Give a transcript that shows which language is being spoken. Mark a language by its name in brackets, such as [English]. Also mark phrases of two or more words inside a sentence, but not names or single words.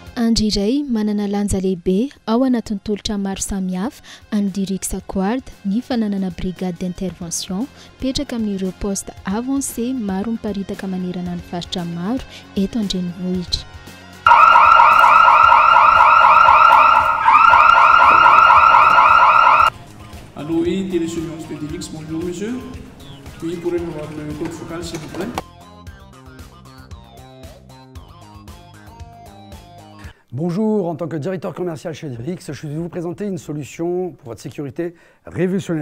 [Malagasy] Andry iray manana lanja lehibe ao anatin'ny tolotra maro samihafa any Dirix Guard ny fananana [French] brigade d'intervention [Malagasy] petraka amin'ireo [French] poste avancé [Malagasy] maro miparitaka manerana ny faritra maro eto an-drenivohitra. [French] Allô, oui, télésurveillance de Dirix, bonjour monsieur. Oui, pourrez-vous avoir le code focal s'il vous plaît? Bonjour, en tant que directeur commercial chez Dirix, je vais vous présenter une solution pour votre sécurité révolutionnaire.